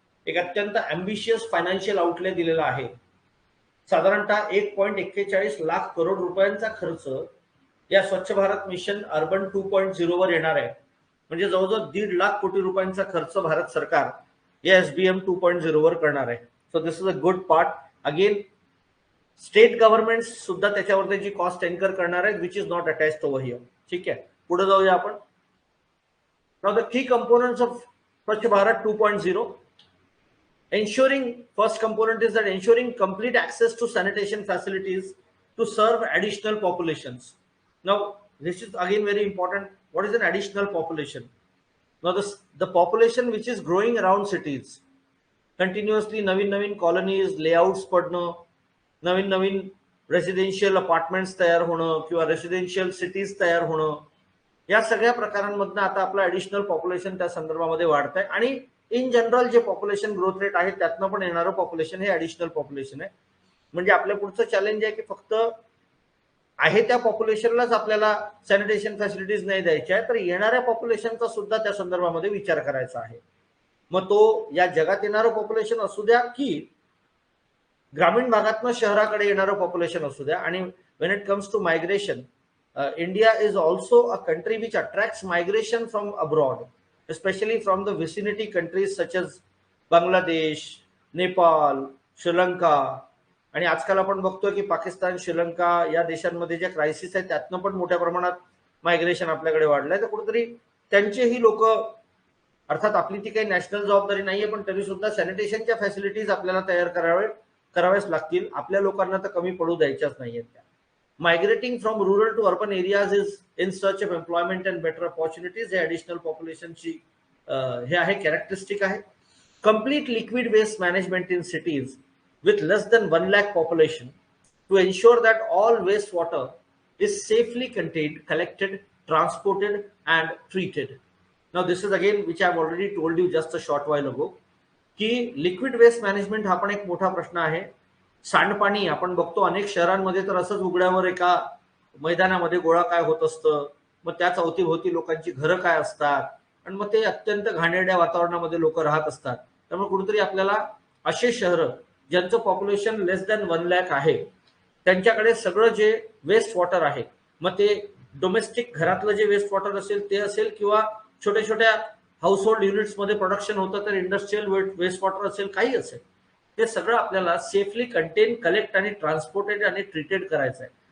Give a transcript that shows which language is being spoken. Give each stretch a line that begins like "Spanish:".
Marathi: एक अत्यंत अँबिशियस financial outlay दिलेला आहे. साधारणतः 1.41 लाख करोड रुपयांचा खर्च या स्वच्छ भारत मिशन अर्बन 2.0 वर येणार आहे. म्हणजे जवळजवळ 1.5 लाख कोटी रुपयांचा खर्च भारत सरकार या SBM 2.0 वर करणार आहे.
English: So this is a good part. Again state government
Marathi: सुद्धा त्याच्यावर त्याची
English: cost incur
Marathi: करणार आहेत,
English: Which is not attached over here.
Marathi: ठीक आहे, पुढे जाऊया आपण.
English: Now the key components of Swachh Bharat 2.0. ensuring, first component is that ensuring complete access to sanitation facilities to serve additional populations. Now this is again very important. What is an additional population? Now the population which is growing around cities continuously,
Marathi: Naveen colonies, layouts पडणं, नवीन residential apartments तयार होणं किंवा residential cities तयार होणं, या सगळ्या प्रकारांमधनं आता आपलं ऍडिशनल पॉप्युलेशन त्या संदर्भामध्ये वाढत आहे. आणि इन जनरल जे पॉप्युलेशन ग्रोथ रेट आहे त्यातनं पण येणारं पॉप्युलेशन हे ऍडिशनल पॉप्युलेशन आहे. म्हणजे आपल्या पुढचं चॅलेंज आहे की फक्त आहे त्या पॉप्युलेशनलाच आपल्याला सॅनिटेशन फॅसिलिटीज नाही द्यायच्या आहे, तर येणाऱ्या पॉप्युलेशनचा सुद्धा त्या संदर्भामध्ये विचार करायचा आहे. मग तो या जगात येणारं पॉप्युलेशन असू द्या की ग्रामीण भागातनं शहराकडे येणारं पॉप्युलेशन असू द्या. आणि
English: When it comes to migration, India is also a country which attracts migration from abroad, especially from the vicinity countries such as Bangladesh, Nepal, Sri Lanka.
Marathi: आणि आजकाल आपण बघतोय की पाकिस्तान, श्रीलंका या देशांमध्ये जे क्रायसिस आहे त्यातनं पण मोठ्या प्रमाणात मायग्रेशन आपल्याकडे वाढलंय. तर कुठेतरी त्यांचेही लोक, अर्थात आपली ती काही नॅशनल जबाबदारी नाहीये, पण तरी सुद्धा सॅनिटेशनच्या फॅसिलिटीज आपल्याला तयार कराव्याच लागतील. आपल्या लोकांना तर कमी पडू द्यायच्याच नाहीयेत त्या.
English: Migrating from rural to urban areas is in search of employment and better opportunities.
Marathi: हे additional population ची हे आहे, कॅरेक्टरिस्टिक आहे.
English: Complete liquid waste management in cities with less than 1 lakh population to ensure that all wastewater is safely contained, collected, transported, and treated. Now, this is again which I have already told you just a short while ago,
Marathi: की liquid waste management हा पण एक मोठा प्रश्न आहे. सांडपाणी आपण बघतो अनेक शहरांमध्ये तर असंच उघड्यावर एका मैदानामध्ये गोळा काय होत असतं, मग त्याच अवतीभोवती लोकांची घरं काय असतात आणि मग ते अत्यंत घाणेरड्या वातावरणामध्ये लोक राहत असतात. त्यामुळे कुठेतरी आपल्याला असे शहर ज्यांचं पॉप्युलेशन लेस दॅन 1 लाख आहे त्यांच्याकडे सगळं जे वेस्ट वॉटर आहे, मग ते डोमेस्टिक घरातलं जे वेस्ट वॉटर असेल ते असेल किंवा छोट्या छोट्या हाऊसहोल्ड युनिट्समध्ये प्रोडक्शन होतं तर इंडस्ट्रियल वेस्ट वॉटर असेल, काही असेल, ते सगळं आपल्याला सेफली कंटेन, कलेक्ट आणि ट्रान्सपोर्टेड आणि ट्रीटेड करायचं आहे.